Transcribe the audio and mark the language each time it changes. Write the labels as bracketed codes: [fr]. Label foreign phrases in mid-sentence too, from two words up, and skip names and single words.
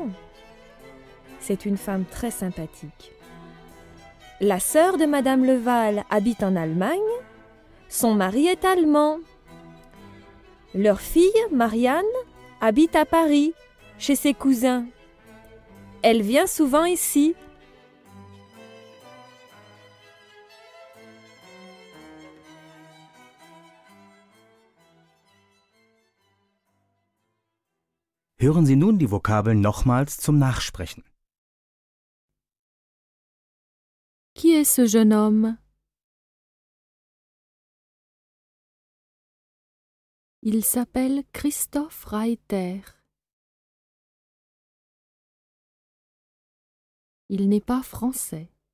[fr] C'est une femme très sympathique. La sœur de Madame Leval habite en Allemagne. Son mari est allemand. Leur fille, Marianne, habite à Paris, chez ses cousins. Elle vient souvent ici. [de] Hören Sie nun die Vokabeln nochmals zum Nachsprechen. [fr] Qui est ce jeune homme? Il s'appelle Christoph Reiter. Il n'est pas français.